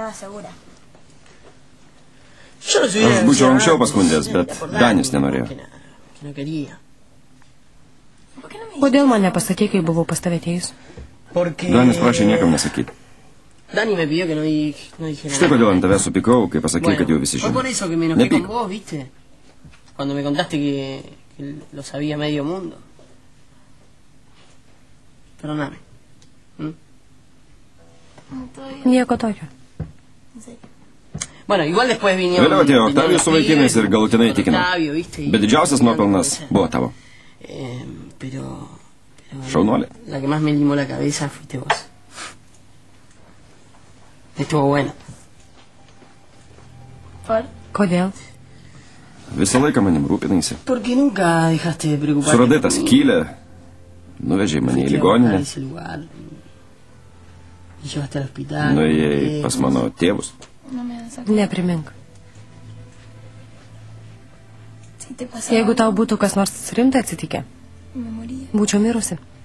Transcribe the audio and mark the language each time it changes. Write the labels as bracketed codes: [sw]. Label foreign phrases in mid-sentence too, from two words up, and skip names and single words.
[lt] Aš būčiau anksčiau paskundęs, bet Danis nenorėjo. Kodėl man nepasakė, kai buvau pas tave atėjus? Danis prašė niekam nesakyti. Štai kodėl ant tave supykau, kai pasakė, kad jau visi žino. Nepyk. [es] Cuando me contaste que lo sabía medio mundo. Perdóname. [lt] Nieko tokio. [es] Bueno, igual después vinieron... [lt] Vėliau atėjo Oktavijus su vaikinais ir galutinai įtikino. Bet didžiausias nuopelnas buvo tavo. Šaunuolė. [es] La que más me limó la cabeza fuiste vos. Estuvo bueno. [lt] Kodėl? Visą laiką manim rūpinaisi. [es] Porque nunca dejaste de preocuparte. [lt] Suradai tą skylę, nuvežė mane į ligoninę, nuėjai pas mano tėvus. Neprimink. Jeigu tau būtų kas nors rimtai atsitikę, būčiau mirusi.